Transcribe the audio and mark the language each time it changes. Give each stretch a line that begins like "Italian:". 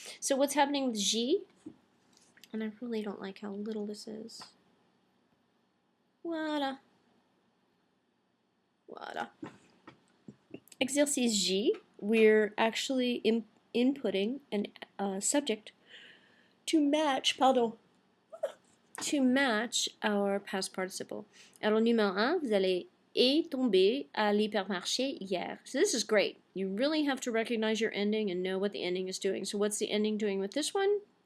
English: So what's happening with J? And I really don't like how little this is. Voilà. Voilà. Exercice J, we're actually inputting a subject to match, our past participle.
French: Alors numéro 1, vous allez est tombé à l'hypermarché hier.
English: So this is great. You really have to recognize your ending and know what the ending is doing. So what's the ending doing with this one?